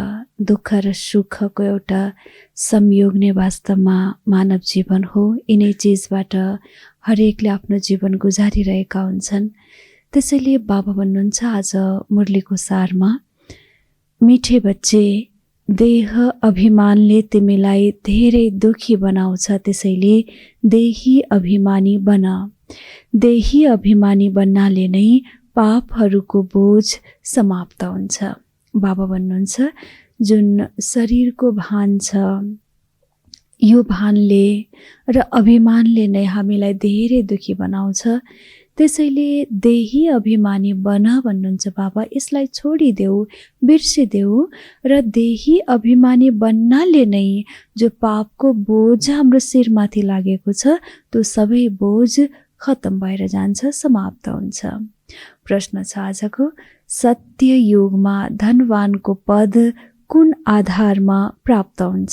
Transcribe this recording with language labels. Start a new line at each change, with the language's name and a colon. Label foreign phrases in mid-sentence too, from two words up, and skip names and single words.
Nepali: दुःख र सुखको एउटा संयोग नै वास्तवमा मानव जीवन हो। यिनै चिजबाट हरेकले आफ्नो जीवन गुजारिरहेका हुन्छन्। त्यसैले बाबा भन्नुहुन्छ आज मुरलीको सारमा,
Hindi: मिठे बच्चे,
Nepali: देह अभिमानले तिमीलाई धेरै दुखी बनाउँछ, त्यसैले देही अभिमानी बन। देही अभिमानी बन्नाले नै पापहरूको बोझ समाप्त हुन्छ। बाबा भन्नुहुन्छ जुन शरीरको भान छ, यो भानले र अभिमानले नै हामीलाई धेरै दुखी बनाउँछ। त्यसैले देही अभिमानी बन भन्नुहुन्छ बाबा। यसलाई छोडिदेऊ, बिर्सिदेऊ र देही अभिमानी बन्नाले नै जो पापको बोझ हाम्रो शिरमाथि लागेको छ, त्यो सबै बोझ खत्तम भएर जान्छ, समाप्त हुन्छ। प्रश्न छ आजको, सत्य युगमा धनवानको पद कुन आधारमा प्राप्त हुन्छ?